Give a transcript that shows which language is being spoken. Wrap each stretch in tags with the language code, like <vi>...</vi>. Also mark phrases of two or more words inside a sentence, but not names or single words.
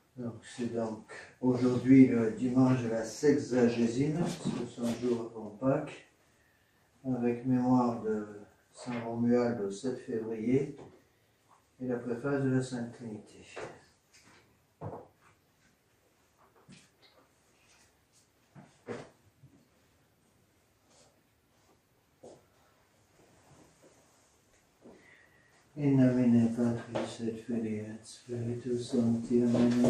<fr>C'est donc aujourd'hui le dimanche de la sexagésime, 60 jours avant Pâques, avec mémoire de Saint Romuald au 7 février et la préface de la Sainte Trinité.</fr> <la>In nomine Patris et Filii et Spiritus Sancti, amen.</la>